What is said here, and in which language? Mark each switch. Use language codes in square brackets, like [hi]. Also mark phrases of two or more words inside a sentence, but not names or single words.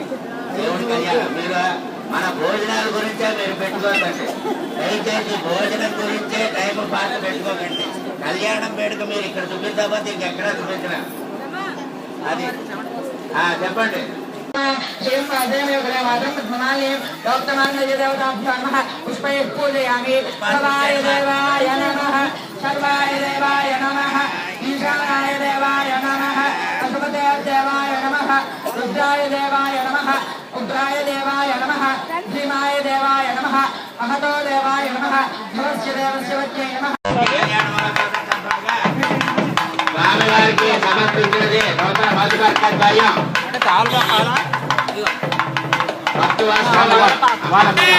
[te] దేవుడి కళ్యాణం మీరు మన భోజనాల గురించే మీరు పెట్టుకోకండి. దయచేసి భోజనం గురించే టైం పాట పెట్టుకోకండి. కళ్యాణం వేడుక మీరు ఇక్కడ చూపిద్దామని ఇంకెక్కడా చూపించరా అది చెప్పండి. [sa] पुष्पैः सर्वाय देवाय नमः सर्वाय देवाय नमः ईशानाय देवाय नमः अशुभते देवाय नमः रुद्राय देवाय नमः उग्राय देवाय नमः भीमाय देवाय नमः महतो देवाय नमः ध्रुवस्य देवस्य वच्यै नमः [te] స్వామివారికి సమర్పించినది నూతన మధుపర్కద్వయం భక్తు వాస్తవాలు వాళ్ళ